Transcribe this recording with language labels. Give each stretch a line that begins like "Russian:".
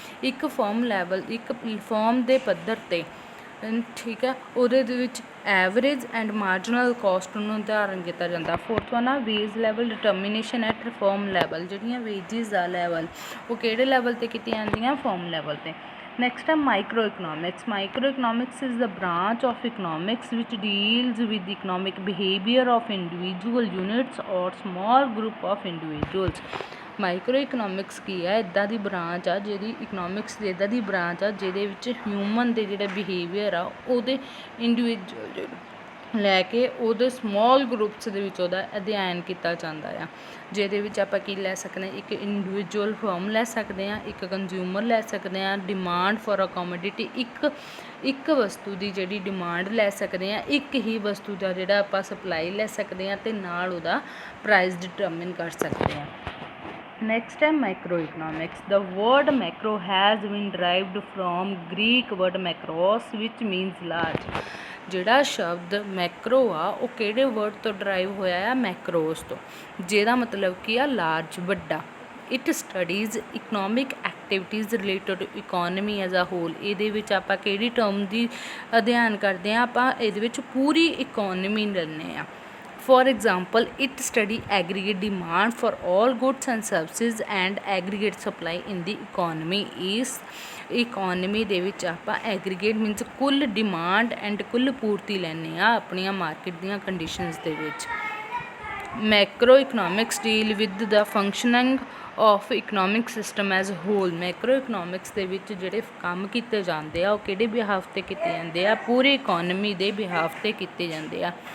Punjabi: ਇੱਕ ਫਰਮ ਦੇ ਪੱਧਰ 'ਤੇ, ਠੀਕ ਹੈ, ਉਹਦੇ ਦੇ ਵਿੱਚ ਐਵਰੇਜ ਐਂਡ ਮਾਰਜਨਲ ਕੋਸਟ ਨੂੰ ਨਿਰਧਾਰਨ ਕੀਤਾ ਜਾਂਦਾ.
English: Fourth one a wage level determination at firm level.
Punjabi: ਜਿਹੜੀਆਂ ਵੇਜਿਸ ਦਾ ਲੈਵਲ ਉਹ ਕਿਹੜੇ ਲੈਵਲ 'ਤੇ ਕੀਤੀਆਂ ਜਾਂਦੀਆਂ, ਫਰਮ ਲੈਵਲ 'ਤੇ. Next ਹੈ microeconomics.
English: Microeconomics is the branch of economics which deals with the economic behavior of individual units or small group of individuals.
Punjabi: ਮਾਈਕਰੋਇਕਨੋਮਿਕਸ ਕੀ ਹੈ, ਇੱਦਾਂ ਦੀ ਬ੍ਰਾਂਚ ਆ ਜਿਹਦੀ ਇਕਨੋਮਿਕਸ ਦੀ ਇੱਦਾਂ ਦੀ ਬ੍ਰਾਂਚ ਆ ਜਿਹਦੇ ਵਿੱਚ ਹਿਊਮਨ ਦੇ ਜਿਹੜੇ ਬਿਹੇਵੀਅਰ ਆ ਉਹਦੇ ਇੰਡੀਵਿਜੂਅਲ ਲੈ ਕੇ ਉਹਦੇ ਸਮੋਲ ਗਰੁੱਪਸ ਦੇ ਵਿੱਚ ਉਹਦਾ ਅਧਿਐਨ ਕੀਤਾ ਜਾਂਦਾ ਆ. ਜਿਹਦੇ ਵਿੱਚ ਆਪਾਂ ਕੀ ਲੈ ਸਕਦੇ ਹਾਂ, ਇੱਕ ਇੰਡੀਵਿਜੂਅਲ ਫਰਮ ਲੈ ਸਕਦੇ ਹਾਂ, ਇੱਕ ਕੰਜ਼ਿਊਮਰ ਲੈ ਸਕਦੇ ਹਾਂ,
English: demand for a commodity,
Punjabi: ਇੱਕ ਵਸਤੂ ਦੀ ਜਿਹੜੀ ਡਿਮਾਂਡ ਲੈ ਸਕਦੇ ਹਾਂ, ਇੱਕ ਹੀ ਵਸਤੂ ਦਾ ਜਿਹੜਾ ਆਪਾਂ ਸਪਲਾਈ ਲੈ ਸਕਦੇ ਹਾਂ ਅਤੇ ਨਾਲ ਉਹਦਾ ਪ੍ਰਾਈਸ ਡਿਟਰਮਿਨ ਕਰ ਸਕਦੇ ਹਾਂ. Next ਹੈ macroeconomics.
English: The word macro has been derived from Greek word macros which means large.
Punjabi: ਜਿਹੜਾ ਸ਼ਬਦ ਮੈਕਰੋ ਆ ਉਹ ਕਿਹੜੇ ਵਰਡ ਤੋਂ ਡਰਾਈਵ ਹੋਇਆ ਆ, ਮੈਕਰੋਸ ਤੋਂ, ਜਿਹਦਾ ਮਤਲਬ ਕੀ ਆ, ਲਾਰਜ, ਵੱਡਾ.
English: It studies economic activities related to economy as a whole.
Punjabi: ਇਹਦੇ ਵਿੱਚ ਆਪਾਂ ਕਿਹੜੀ ਟਰਮ ਦੀ ਅਧਿਐਨ ਕਰਦੇ ਹਾਂ, ਆਪਾਂ ਇਹਦੇ ਵਿੱਚ ਪੂਰੀ ਇਕੋਨਮੀ ਲੈਂਦੇ ਹਾਂ.
English: For example, it study aggregate demand for all goods and services and aggregate supply in the economy.
Punjabi: ਇਸ ਇਕੋਨਮੀ ਦੇ ਵਿੱਚ ਆਪਾਂ ਐਗਰੀਗੇਟ ਮੀਨਸ ਕੁੱਲ ਡਿਮਾਂਡ ਐਂਡ ਕੁੱਲ ਪੂਰਤੀ ਲੈਂਦੇ ਹਾਂ ਆਪਣੀਆਂ ਮਾਰਕੀਟ ਦੀਆਂ ਕੰਡੀਸ਼ਨਸ ਦੇ ਵਿੱਚ.
English: Macroeconomics deal with the functioning of economic system as whole.
Punjabi: Macro economics ਦੇ ਵਿੱਚ ਜਿਹੜੇ ਕੰਮ ਕੀਤੇ ਜਾਂਦੇ ਆ ਉਹ ਕਿਹੜੇ ਬਿਹਾਫ 'ਤੇ ਕੀਤੇ ਜਾਂਦੇ ਆ, ਪੂਰੀ ਇਕੋਨਮੀ ਦੇ ਬਿਹਾਫ 'ਤੇ ਕੀਤੇ ਜਾਂਦੇ ਆ.